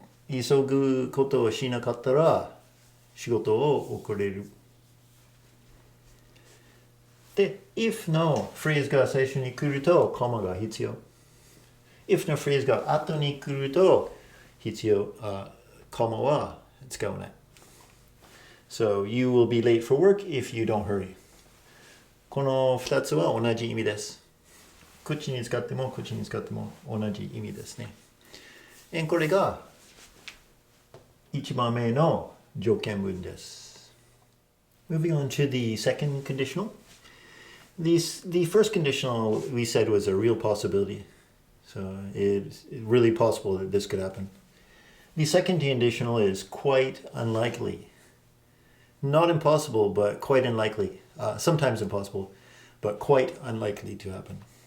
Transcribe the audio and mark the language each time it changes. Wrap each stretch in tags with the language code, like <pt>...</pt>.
<ja>急ぐことをしなかったら仕事を遅れる。で、if のフレーズが最初に来るとコマが必要。 if のフレーズが後に来ると必要、コマは使わない。</ja> <en>So, you will be late for work if you don't hurry.</en> <ja>この2つは同じ意味です。こっちに使ってもこっちに使っても同じ意味ですね。これが1番目の条件文です。</ja> <en>Moving on to the second conditional. The first conditional we said was a real possibility. So it's really possible that this could happen. The second conditional is quite unlikely. Not impossible, but quite unlikely. Sometimes impossible, but quite unlikely to happen.</en>